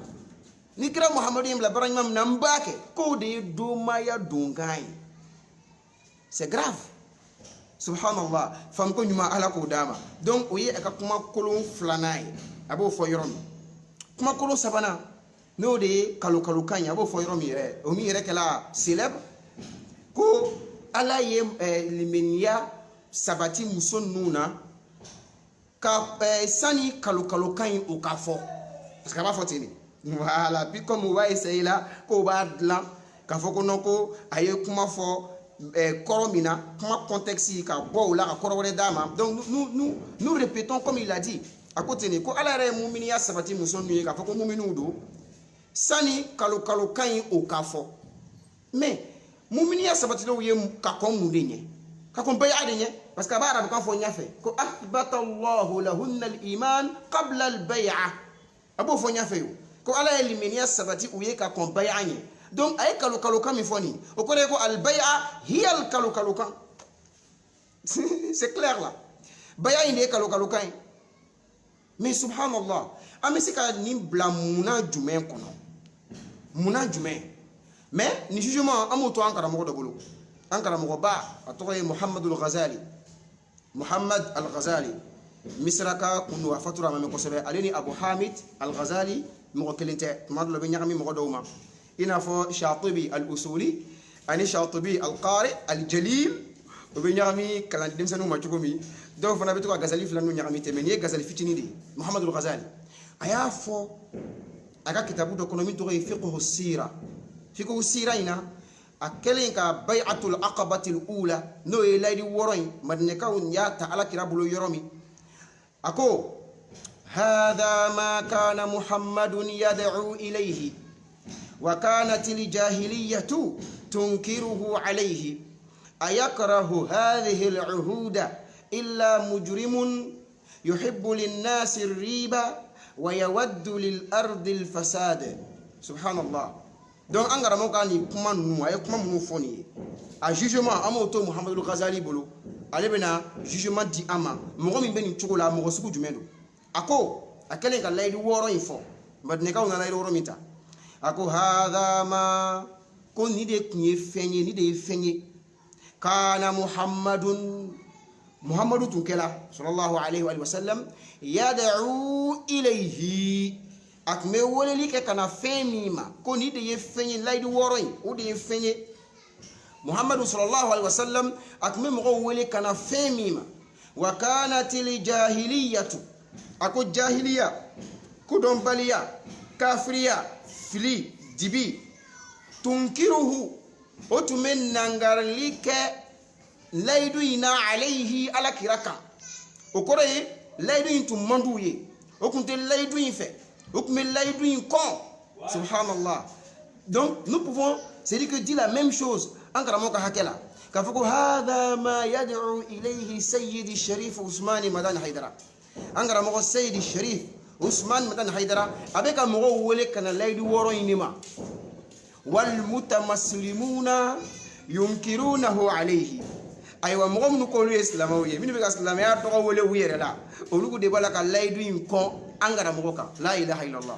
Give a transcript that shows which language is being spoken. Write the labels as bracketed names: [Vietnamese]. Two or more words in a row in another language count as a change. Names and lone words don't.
[Bambara] ni kira muhamadu ye n bila baraɲuman minɛ n b'a kɛ k'o de ye domaya donkan ye [French] c'est grave [Bambara] subhanallah fam ko ɲuman ala k'o d'a ma donc o ye a ka kuma kolon filanan ye a b'o fɔ yɔrɔ min kuma kolon sabanan n'o de ye kalo-kalokan ye a b'o fɔ yɔrɔ min yɛrɛ o min yɛrɛ kɛla célèbre ko ala ye limaniya sabati muso ninnu na ka sani kalo-kalokan ye o ka fɔ [French] parce que [Bambara] a b'a fɔ ten de [French] voilà puis comme [Bambara] o b'a essayer la k'o b'a dilan k'a fɔ ko non ko a ye kuma fɔ kɔrɔ min na kuma contexte ka bɔ o la ka kɔrɔ wɛrɛ d'a ma [French] donc nous répétons comme il a dit [Bambara] a ko ten de ko ala yɛrɛ ye muminiya sabati muso ninnu ye k'a fɔ ko muminiw don sani kalo-kalokan ye o ka fɔ mais muminiya sabatilenw ye ka kɔn mun de ɲɛ ka kɔn baya de ɲɛ [French] parce que [Bambara] a b'a arabukan fɔ ɲɛfɛ ko [Arabic] أثبت الله لهن الإيمان قبل البيعة [Bambara] a b'o fɔ ɲɛfɛ o ko ala ye limaniya sabati u ye ka kɔn baya ɲɛ donc a ye kalo-kalokan min fɔ nin o kɔrɔ ye ko [Arabic] البيعة هي [Bambara] al-kalo-kalokan [French] c'est clair là [Bambara] baya in de ye kalo-kalokan ye mais subhanallah an bɛ se ka nin bila munna jumɛn kɔnɔ munna jumɛn mais ni jugement an b'o to an karamɔgɔ dɔ bolo an karamɔgɔba a tɔgɔ ye muhammad al-ghazali misiraka kun don a fatura ma mɛn kosɛbɛ ale ni abu hamid al-ghazali mɔgɔ kelen tɛ tuma dɔ la u bɛ ɲagami mɔgɔ dɔw ma i n'a fɔ shatibi al-usuli ani shatibi al-qari al-jalil u bɛ ɲagami kalandi denmisɛnninw ma cogo min dɔw fana bɛ to ka gazali fila ninnu ɲagami ten mais nin ye gazali fitinin de ye muhammad al-ghazali a y'a fɔ a ka kitabu dɔ kɔnɔ min tɔgɔ ye fiqhu sira in na a kɛlen ka bay'atul aqabatil ula n'o ye layidu wɔɔrɔ in madinɛkaw y'a ta alakira bolo yɔrɔ min a ko [Arabic] هذا ما كان محمد يدعو إليه وكانت الجاهلية تنكره عليه أيكره هذه العهود إلا مجرم يحب للناس الربا ويود للأرض الفساد [Bambara] subhanallah donc an karamɔgɔ ka nin kuma ninnu a ye kuma minnu fɔ nin ye a jugement an b'o to muhammadu ghazali bolo ale bɛna jugement di an ma mɔgɔ min bɛ nin cogo la mɔgɔ sugu jumɛn don a ko a kɛlen ka layidu wɔɔrɔ in fɔ madinɛkaw nana layidu wɔɔrɔ min ta a ko [Arabic] هذا ما [Bambara] ko nin de tun ye fɛn ye nin de ye fɛn ye [Arabic] كان محمد [Bambara] muhammadu tun kɛla [Arabic] صلى الله عليه وسلم يدعو إليه [Bambara] a tun bɛ weleli kɛ ka na fɛn min ma ko ni de ye fɛn ye layidu wɔɔrɔ in o de ye fɛn ye muhammadu [Arabic] صلى الله عليه وسلم [Bambara] a tun bɛ mɔgɔw wele ka na fɛn min ma [Arabic] وكانت الجاهلية [Bambara] a ko jahiliya kodɔnbaliya kafiriya fili dibi tunkiruhu o tun bɛ nangarili kɛ layidu in na alayhi alakira kan o kɔrɔ ye layidu in tun man d'u ye o tun tɛ layidu in fɛ o tun bɛ layidu in kɔn subhanallah. [French] Donc nous pouvons c'est dire que dit la même chose en [Bambara] karamɔgɔ ka hakɛ la k'a fɔ ko [Arabic] هذا ما يدعو إليه [Bambara] sayyidi sharif usman madan haidara an karamɔgɔ sayyidi sharif usman madan haidara a bɛ ka mɔgɔw wele ka na layidu wɔɔrɔ in de ma [Arabic] والمتمسلمون ينكرونه عليه. [Bambara] Ayiwa mɔgɔ minnu k'olu ye silamɛw ye minnu bɛ ka silamɛya tɔgɔ wele u yɛrɛ la olu de b'a la ka layidu in kɔn an karamɔgɔ kan [Arabic] لا إله إلا الله.